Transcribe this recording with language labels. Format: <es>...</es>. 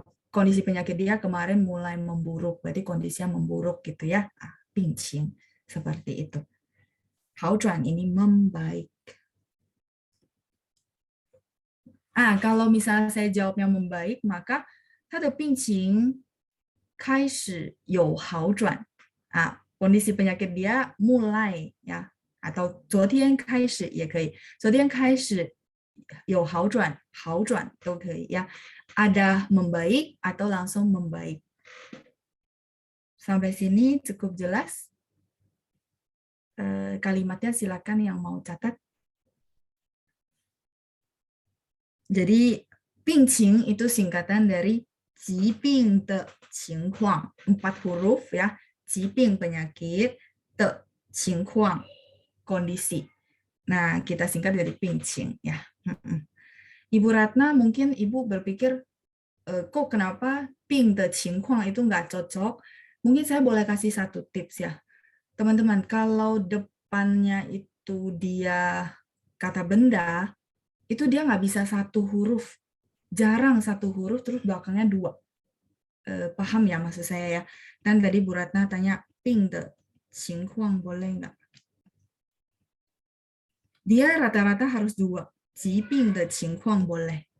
<id>Kondisi penyakit dia kemarin mulai memburuk, berarti kondisinya memburuk gitu ya. 病情 seperti itu. 好转 ini membaik. Kalau misalnya saya jawabnya membaik, maka</id> <zh>他的病情开始有好转.</zh> <id>Kondisi penyakit dia mulai ya, atau</id> <zh>昨天开始也可以，昨天开始有好转，好转都可以ya.</zh> <id>Ada membaik atau langsung membaik. Sampai sini cukup jelas? Kalimatnya silakan yang mau catat. Jadi 病情 itu singkatan dari 疾病的情况, 4 huruf ya. 疾病 penyakit, 的情况 kondisi. Nah, kita singkat dari 病情 ya. Ibu Ratna mungkin Ibu berpikir kok kenapa 病的情况 itu nggak cocok? Mungkin saya boleh kasih satu tips ya. Teman-teman, kalau depannya itu dia kata benda, itu dia nggak bisa 1 huruf. Jarang 1 huruf terus belakangnya 2. Paham ya maksud saya ya? Dan tadi Bu Ratna tanya, 病的情况 boleh nggak? Dia rata-rata harus 2.</id> <zh>疾病的情况</zh> <id>boleh.</id>